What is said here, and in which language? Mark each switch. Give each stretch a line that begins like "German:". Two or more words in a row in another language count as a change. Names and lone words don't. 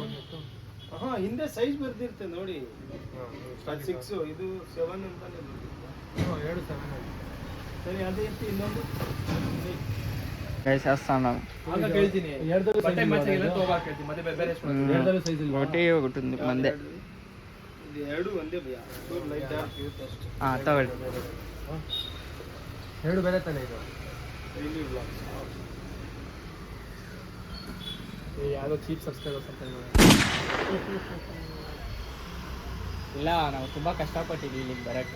Kannada: ಹಿಂದೆ ಸೈಜ್ ಬರ್ದಿರುತ್ತೆ ನೋಡಿ. 6 ಇದು 7 ಅಂತಾನೆ. 2 7. ಸರಿ ಅದೇ ಇತ್ತು. ಇನ್ನೊಂದು
Telugu: వేసేస్తాను
Kannada: ಕೇಳ್ತೀನಿ. ಬಟ್ಟೆ ಮಚ್ಚೆಲ್ಲ ತಗೋಬಾರ ಕೇಳ್ತೀನಿ. ಮತ್ತೆ ಬೇರೆ ಬೇರೆ ಸೈಜ್ ಇಲ್ಲ.
Telugu: ఒకటి ఉంది మందే.
Kannada: ಇದು 2 ಒಂದೇ ಭಯ. ಲೈಟ್ ಡಾರ್ಕ್ ಇರುತ್ತೆ ಅಷ್ಟೇ. ತಗೊಳ್ಳಿ. 2 ಬೇರೆ ತಾನೆ ಇದು. ಡೈಲಿ ವ್ಲಾಗ್ಸ್. ಯಾವುದೋ ಚೀಪ್ ಸಬ್ಸ್ಕ್ರೈಬರ್ಸ್ ಅಂತ ಇಲ್ಲ, ನಾವು ತುಂಬಾ ಕಷ್ಟಪಟ್ಟಿದ್ದೀವಿ ಇಲ್ಲಿಗೆ ಬರಕ್ಕೆ.